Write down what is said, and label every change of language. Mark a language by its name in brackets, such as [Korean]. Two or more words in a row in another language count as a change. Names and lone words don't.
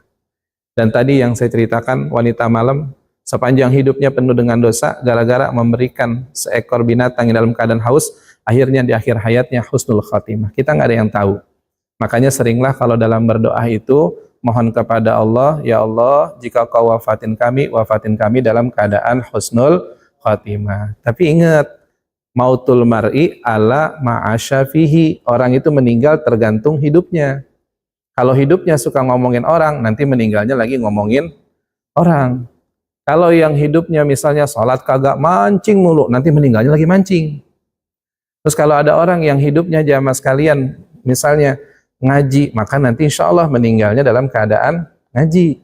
[Indonesian] Dan tadi yang saya ceritakan, wanita malam, sepanjang hidupnya penuh dengan dosa, gara-gara memberikan seekor binatang yang dalam keadaan haus, akhirnya di akhir hayatnya [Arabic] حسن الخاتمة. [Indonesian] Kita nggak ada yang tahu. Makanya seringlah kalau dalam berdoa itu, mohon kepada Allah, [Arabic] يا الله, [Indonesian] jika kau wafatin kami dalam keadaan [Arabic] حسن الخاتمة. [Indonesian] Tapi ingat, [Arabic] موت المرء على ما عاش فيه. [Indonesian] Orang itu meninggal tergantung hidupnya. Kalau hidupnya suka ngomongin orang, nanti meninggalnya lagi ngomongin orang. Kalau yang hidupnya misalnya sholat kagak mancing mulu, nanti meninggalnya lagi mancing. Terus kalau ada orang yang hidupnya jamaah sekalian, misalnya ngaji, maka nanti [Arabic] إن شاء الله [Indonesian] meninggalnya dalam keadaan ngaji.